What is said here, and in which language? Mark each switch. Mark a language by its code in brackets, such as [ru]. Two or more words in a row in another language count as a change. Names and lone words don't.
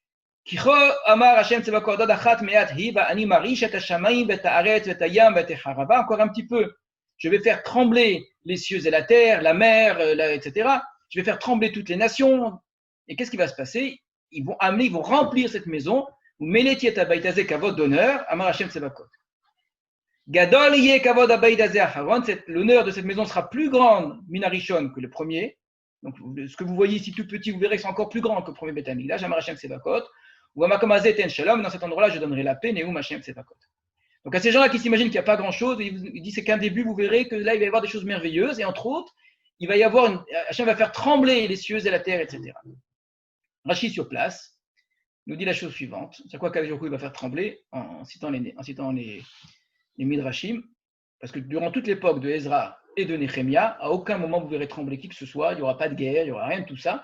[fr] Encore un petit peu. Je vais faire trembler les cieux et la terre, la mer, etc. Je vais faire trembler toutes les nations. Et qu'est-ce qui va se passer? Ils vont remplir cette maison. D'honneur, [he] אמר השם צבאות. גדול יהיה כבוד הבית הזה האחרון. [fr] L'honneur de cette maison sera plus grande, minarishon, que le premier. Donc, ce que vous voyez ici tout petit, vous verrez que c'est encore plus grand que le premier [he] בית המקדש. אמר השם צבאות. ובמקום הזה אתן שלום. [fr] Dans cet endroit-là, je donnerai la paix. [he] נאום השם צבאות. [fr] Donc, à ces gens-là qui s'imaginent qu'il n'y a pas grand-chose, il dit c'est qu'un début, vous verrez que là, il va y avoir des choses merveilleuses. Et entre autres, il va y avoir Hashem va faire trembler les cieux et la terre, etc. Rachid sur place nous dit la chose suivante. C'est quoi qu' [he] הקדוש ברוך הוא [fr] va faire trembler en citant les Midrashim, parce que durant toute l'époque de Ezra et de Néhémia, à aucun moment vous verrez trembler qui que ce soit, il n'y aura pas de guerre, il n'y aura rien de tout ça.